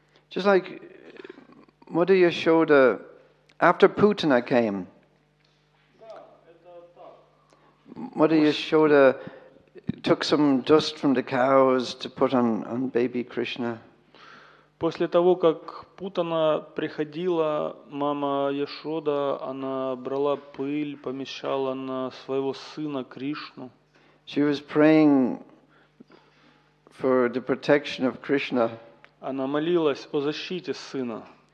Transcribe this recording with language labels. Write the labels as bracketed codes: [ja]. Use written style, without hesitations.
[en] Just like Mother Yashoda, after Putana came, Mother Yashoda took some dust from the cows to put on baby Krishna. [ru] После того, как Путана приходила, мама Яшода, она брала пыль, помещала на своего сына Кришну. [en] She was praying for the protection of Krishna. [ru] Она молилась о защите сына.